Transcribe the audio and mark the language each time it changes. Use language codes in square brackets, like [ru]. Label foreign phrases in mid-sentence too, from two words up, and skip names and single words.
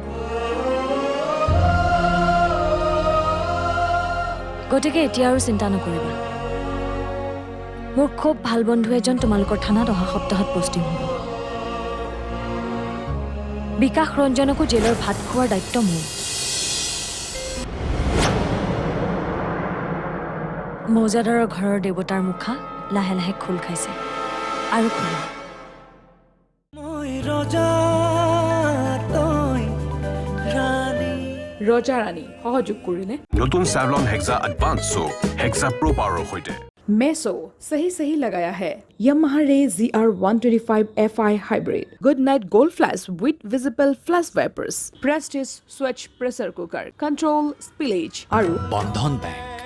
[as] গতিকে এতিয়া আৰু চিন্তা নকৰিবা মোৰ খুব ভাল বন্ধু এজন তোমালোকৰ থানাত অহা সপ্তাহত পষ্টিং হ'ব বিকাশ ৰঞ্জনকো জেলৰ ভাত খোৱাৰ দায়িত্ব মোৰ মৌজাদাৰৰ ঘৰৰ দেৱতাৰ মুখা লাহে লাহে খোল খাইছে আৰু খোল ৰজা ৰাণী সহযোগ কৰিলে নতুন Savlon Hexa Advanced Soap Hexa Pro Power সৈতে [hi] मेसो सही लगाया है [en] Yamaha Ray ZR125 FI Hybrid Good Night Gold Flash with visible flash wipers Prestige Switch Pressure Cooker Control Spillage আৰু [as] বন্ধন বেংক